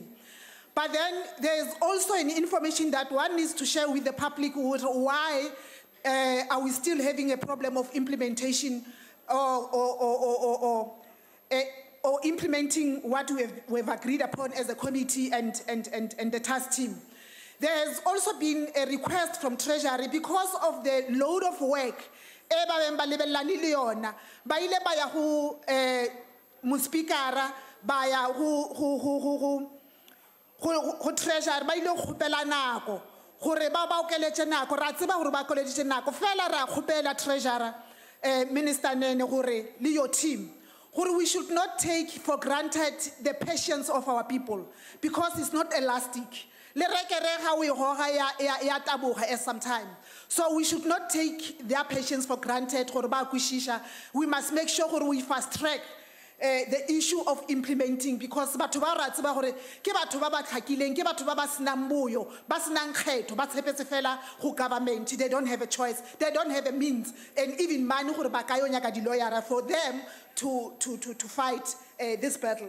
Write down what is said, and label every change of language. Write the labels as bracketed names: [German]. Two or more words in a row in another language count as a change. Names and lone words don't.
[English] But then there's also an information that one needs to share with the public why are we still having a problem of implementation or implementing what we've agreed upon as a committee and the task team. There has also been a request from Treasury because of the load of work. [Northern Sotho] Muspikara baya go Treasury ba ile khopela nako gore ba okeletse nako ra tseba gore ba okeletse nako fela ra khopela Treasury Minister Nene gore le [English] your team [Northern Sotho] gore [English] we should not take for granted the patience of our people because it's not elastic. Sometimes. So we should not take their patience for granted. We must make sure we fast track the issue of implementing because government, they don't have a choice, they don't have a means and even money for them to fight this battle.